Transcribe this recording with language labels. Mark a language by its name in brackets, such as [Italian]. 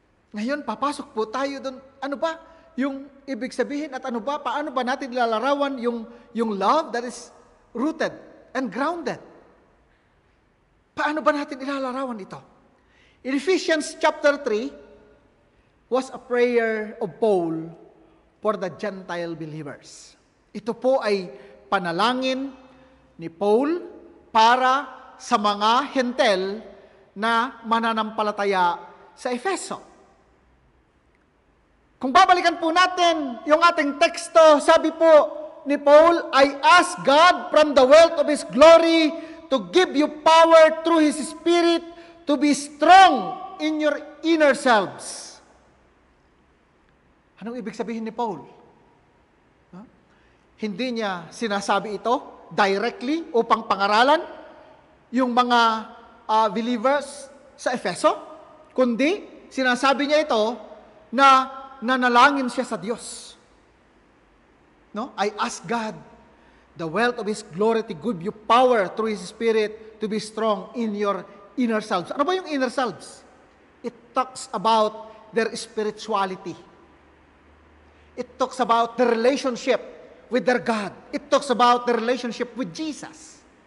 [Filipino] Ngayon, papasok po tayo doon. Ano ba yung ibig sabihin at paano ba natin ilalarawan yung [English] love that is rooted and grounded? [Filipino] Paano ba natin ilalarawan ito? [English] In Ephesians chapter 3, was a prayer of Paul for the Gentile believers. [Filipino] Ito po ay panalangin ni Paul para sa mga Hentel na mananampalataya sa Efeso. Kung babalikan po natin yung ating teksto, sabi po ni Paul, [English] I ask God from the wealth of His glory to give you power through His Spirit to be strong in your inner selves. [Filipino] Anong ibig sabihin ni Paul? Hindi niya sinasabi ito directly upang pangaralan yung mga believers sa Efeso, kundi sinasabi niya ito na nanalangin siya sa Diyos. No? [English] I ask God, the wealth of His glory to give you power through His Spirit to be strong in your inner selves. [Filipino] Ano ba yung [English] inner selves? It talks about their spirituality. It talks about the relationship with their God. It talks about the relationship with Jesus.